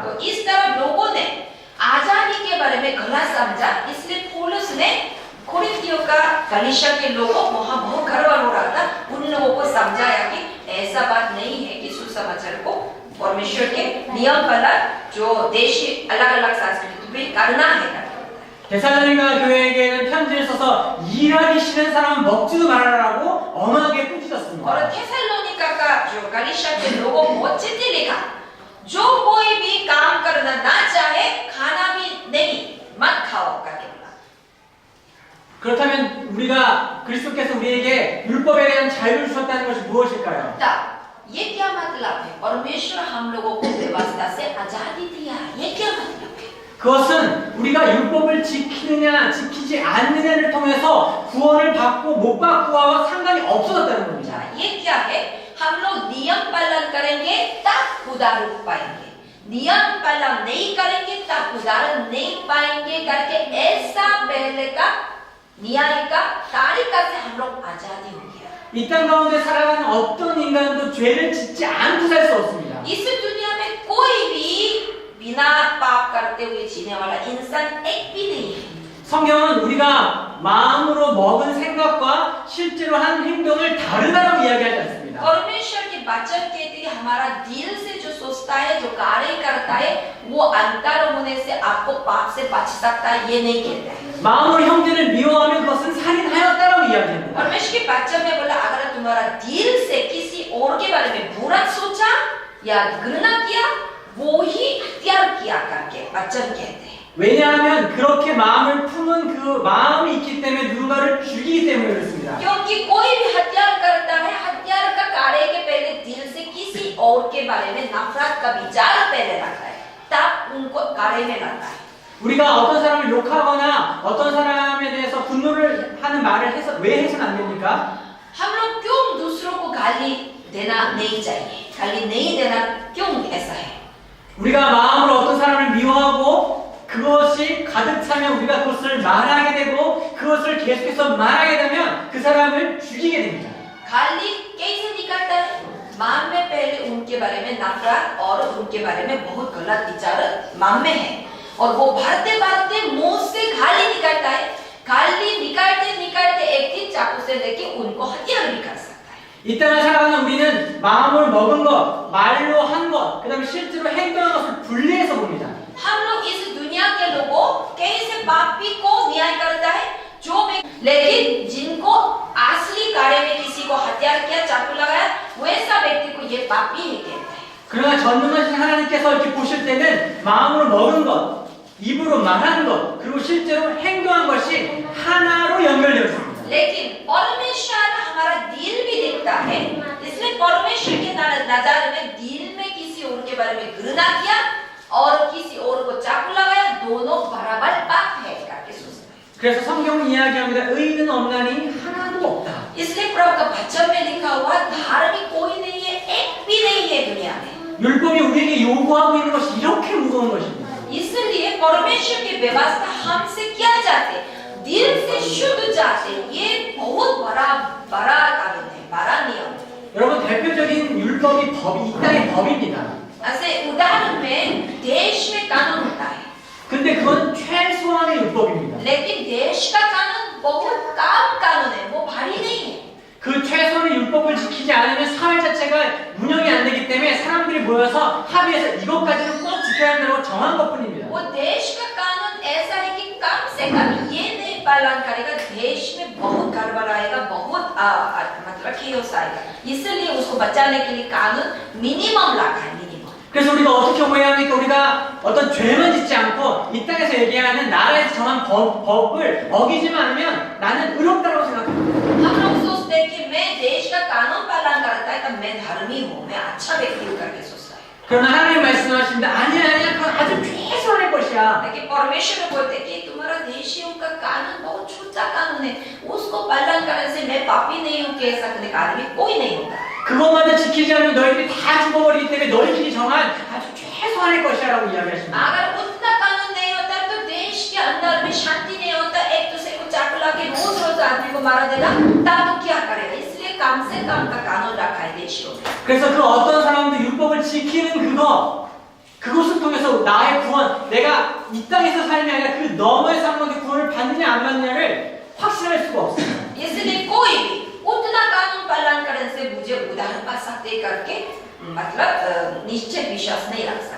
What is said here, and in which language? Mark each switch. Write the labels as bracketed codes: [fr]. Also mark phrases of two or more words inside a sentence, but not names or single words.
[hi] तो इस तरह लोगों ने आजादी के बारे में गलत समझा इसलिए पौलुस ने कोरिन्थियों का कलीसिया के लोगों वहां बहुत गर्व हो रहा था उन लोगों को समझाया कि ऐसा बात नहीं है कि सुसमाचार को परमेश्वर के नियम पर जो देशी अलग-अलग संस्कृति भी करना है [ko] 데살로니가 교회에게는 편지를 써서 일하기 싫은 사람은 먹지도 말아라라고 엄하게 꾸짖었습니다. [hi] और थेसलोनिका का जो कलीसिया के लोगों को चिट्ठी लिखा जो कोई भी काम करना ना चाहे खाना भी नहीं मत खाओ करके बोला [ko] 그렇다면 우리가 그리스도께서 우리에게 율법에 대한 자유를 주셨다는 것이 무엇일까요? [hi] ये क्या मतलब है परमेश्वर हम लोगों को व्यवस्था से आजादी दिया ये क्या मतलब है [ko] 그것은 우리가 율법을 지키느냐 지키지 않느냐를 통해서 구원을 받고 못 받고와 상관이 없어졌다는 겁니다. [hi] ये क्या है हम लोग नियम पालन करेंगे तब उदाहरण पाएंगे नियम पालन नहीं करेंगे तब उदाहरण नहीं पाएंगे करके ऐसा पहले का न्याय का तारीका से हम लोग आजादी हो गया [ko] 이 땅 가운데 살아가는 어떤 인간도 죄를 짓지 않고 살 수 없습니다. [hi] इस दुनिया में कोई भी बिना पाप करते हुए जीने वाला इंसान एक भी नहीं है [ko] 성경은 우리가 마음으로 먹은 생각과 실제로 한 행동을 다르다고 이야기하지 않습니다. [hi] परमेश्वर के वचन कहते हैं हमारा दिल से जो सोचता है जो कार्य करता है वो अंतर होने से आपको पाप से बच सकता है ये नहीं कहता है [ko] 마음으로 형제를 미워하면 그것은 살인하였다라고 이야기합니다. [hi] परमेश्वर के वचन में बोला अगर तुम्हारा दिल से किसी और के बारे में बुरा सोचा या घृणा किया वो ही हत्या किया करके वचन कहते हैं [ko] 왜냐하면 그렇게 마음을 품은 그 마음이 있기 때문에 누군가를 죽이기 때문에 그렇습니다. [hi] क्योंकि कोई भी हत्या करता है हत्या का कार्य के पहले दिल से किसी और के बारे में नफरत का विचार पहले रखता है तब उनको कार्य में लाता है [ko] 우리가 어떤 사람을 욕하거나 어떤 사람에 대해서 분노를 하는 말을 왜 해서는 안 됩니까? [hi] हम लोग क्यों दूसरों को गाली देना नहीं चाहिए गाली नहीं देना क्यों ऐसा है [ko] 우리가 마음으로 어떤 사람을 미워하고 그것이 가득 차면 우리가 그것을 말하게 되고 그것을 계속해서 말하게 되면 그 사람을 죽이게 됩니다. [hi] गाली कैसे निकलता है मन में पहले उनके बारे में नफरत और उनके बारे में बहुत गलत विचार मन में है और वो भरते भरते मुंह से गाली निकलता है गाली निकालते निकालते एक दिन चाकू से लेके उनको हत्या भी कर सकता है [ko] 이 땅을 살아가는 우리는 마음을 먹은 것 말로 한 것, 그 다음에 실제로 행동한 것을 분리해서 봅니다. [hi] हम लोग इस दुनिया के लोगों कैसे पापी को न्याय करता है जो लेकिन जिनको असली कार्य में किसी को हत्या किया चाकू लगाया वैसा व्यक्ति को ये पापी ही कहता है [ko] 그러나 전능하신 하나님께서 이렇게 보실 때는 마음으로 먹은 것, 입으로 말한 것, 그리고 실제로 행동한 것이 하나로 연결되어 있습니다. [hi] लेकिन परमेश्वर हमारा दिल भी देखता है इसलिए परमेश्वर के नजर में दिल में किसी और के बारे में घृणा किया और किसी और को चाकू लगाया दोनों बराबर पाप है करके सोचता है [ko] 그래서 성경은 이야기합니다. 의인은 없나니 하나도 없다. [hi] इसलिए प्रभु का वचन में लिखा हुआ धार्मिक कोई नहीं है एक भी नहीं है दुनिया में [ko] 율법이 우리에게 요구하고 있는 것이 이렇게 무거운 것입니다. [hi] इसलिए परमेश्वर की व्यवस्था हमसे क्या चाहते दिल से शुद्ध चाहते ये बहुत बड़ा कानून है बड़ा नियम है [ko] 여러분 대표적인 율법이 이 땅의 법입니다. [hi] ऐसे उदाहरण में देश में कानून होता है [ko] 근데 그건 최소한의 율법입니다. [hi] लेकिन देश का कानून बहुत कम कानून है वो भारी नहीं है [ko] 그 최소한의 율법을 지키지 않으면 사회 자체가 운영이 안 되기 때문에 사람들이 모여서 합의해서 이것까지는 꼭 지켜야 한다고 정한 것뿐입니다. [hi] वो देश का कानून ऐसा है कि कम से कम ये नहीं पालन करेगा देश में बहुत गड़बड़ आएगा बहुत मतलब chaos आएगा इसलिए उसको बचाने के लिए कानून मिनिमम लगा है मिनिमम [ko] 그래서 우리가 어떻게 오해합니까? 우리가 어떤 죄만 짓지 않고 이 땅에서 얘기하는 나라에서 정한 법을 어기지만 않으면 나는 의롭다고 생각합니다. [hi] हम लोग सोचते हैं कि मैं देश का कानून पालन करता है तब मैं धर्मी हूँ मैं अच्छा व्यक्ति हूँ करके सोचता है [ko] 그러나 하나님 말씀하십니다. 아니야 그건 아주 최소한의 것이야. [hi] लेकिन परमेश्वर बोलते कि तुम्हारा देशियों का कानून बहुत छोटा कानून है उसको पालन करने से मैं पापी नहीं हूँ कह सकने का आदमी कोई नहीं होगा [ko] 그것만을 지키지 않으면 너희들이 다 죽어버리기 때문에 너희들이 정한 아주 최소한의 것이야 라고 이야기하십니다. [hi] अगर उतना कानून नहीं होता तो देश के अंदर में शांति नहीं होता एक दूसरे को चाकू लगा के रोज रोज आदमी को मारा देगा तब तो क्या करेगा इसलिए कम से कम का कानून रखा है देशियों में [ko] 그래서 그 어떤 사람도 율법을 지키는 그것을 통해서 나의 구원, 내가 이 땅에서 삶이 아니라 그 너머의 삶의 구원을 받느냐 안 받느냐를 확신할 수가 없습니다. [hi] इसलिए कोई भी उतना कानून पालन करने से मुझे उदाहरण पा सकते करके मतलब निश्चित विश्वास नहीं रख सकते